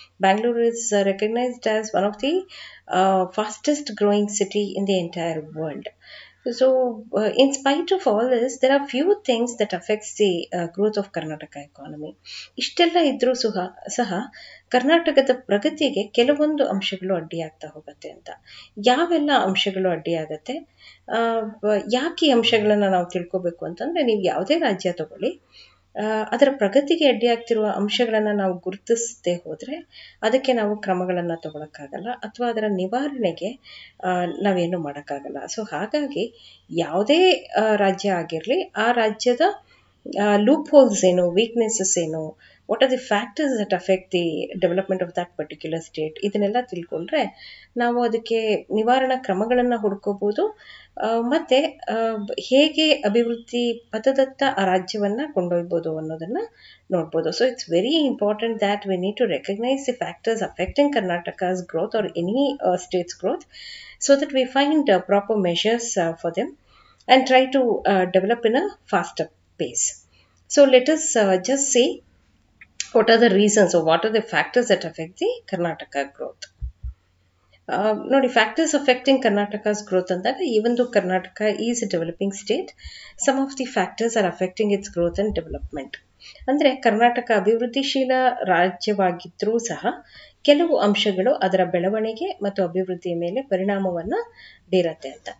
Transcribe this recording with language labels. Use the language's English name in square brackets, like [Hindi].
[English] Bangalore is recognised as one of the fastest growing city in the entire world. So, in spite of all this, there are few things that affects the growth of Karnataka economy. [Kannada] ಇಷ್ಟೆಲ್ಲ ಇದ್ರೂ ಸಹ ಕರ್ನಾಟಕದ ಪ್ರಗತಿಗೆ ಕೆಲವೊಂದು ಅಂಶಗಳು ಅಡ್ಡಿಯಾಗ್ತಾ ಹೋಗುತ್ತೆ ಅಂತ. ಯಾವೆಲ್ಲ ಅಂಶಗಳು ಅಡ್ಡಿಯಾಗತ್ತೆ, ಯಾಕೆ ಈ ಅಂಶಗಳನ್ನು ನಾವು ತಿಳ್ಕೋಬೇಕು ಅಂತಂದರೆ, ನೀವು ಯಾವುದೇ ರಾಜ್ಯ ತಗೊಳ್ಳಿ, ಅದರ ಪ್ರಗತಿಗೆ ಅಡ್ಡಿಯಾಗ್ತಿರುವ ಅಂಶಗಳನ್ನು ನಾವು ಗುರುತಿಸದೆ ಹೋದರೆ ಅದಕ್ಕೆ ನಾವು ಕ್ರಮಗಳನ್ನು ತಗೊಳಕ್ಕಾಗಲ್ಲ, ಅಥವಾ ಅದರ ನಿವಾರಣೆಗೆ ನಾವೇನು ಮಾಡೋಕ್ಕಾಗಲ್ಲ. ಸೊ ಹಾಗಾಗಿ ಯಾವುದೇ ರಾಜ್ಯ ಆಗಿರಲಿ, ಆ ರಾಜ್ಯದ ಲೂಪ್ ಹೋಲ್ಸ್ ಏನು, ವೀಕ್ನೆಸಸ್ ಏನು, [English] what are the factors that affect the development of that particular state, [Kannada] ಇದನ್ನೆಲ್ಲ ತಿಳ್ಕೊಂಡ್ರೆ ನಾವು ಅದಕ್ಕೆ ನಿವಾರಣಾ ಕ್ರಮಗಳನ್ನು ಹುಡ್ಕೋಬೋದು. ಮತ್ತು ಹೇಗೆ ಅಭಿವೃದ್ಧಿ ಪಥದತ್ತ ಆ ರಾಜ್ಯವನ್ನು ಕೊಂಡೊಯ್ಬೋದು ಅನ್ನೋದನ್ನು ನೋಡ್ಬೋದು. [English] So it's very important that we need to recognise the factors affecting Karnataka's growth or any state's growth, so that we find proper measures for them and try to develop in a faster pace. So let us just see what are the reasons or what are the factors that affect the Karnataka growth. ನೋಡಿ, factors affecting Karnataka's growth ಅಂದಾಗ, even though Karnataka is a developing state, some of the factors are affecting its growth and development. [Kannada] ಅಂದರೆ ಕರ್ನಾಟಕ ಅಭಿವೃದ್ಧಿಶೀಲ ರಾಜ್ಯವಾಗಿದ್ದರೂ ಸಹ ಕೆಲವು ಅಂಶಗಳು ಅದರ ಬೆಳವಣಿಗೆ ಮತ್ತು ಅಭಿವೃದ್ಧಿಯ ಮೇಲೆ ಪರಿಣಾಮವನ್ನು ಬೀರತ್ತೆ ಅಂತ.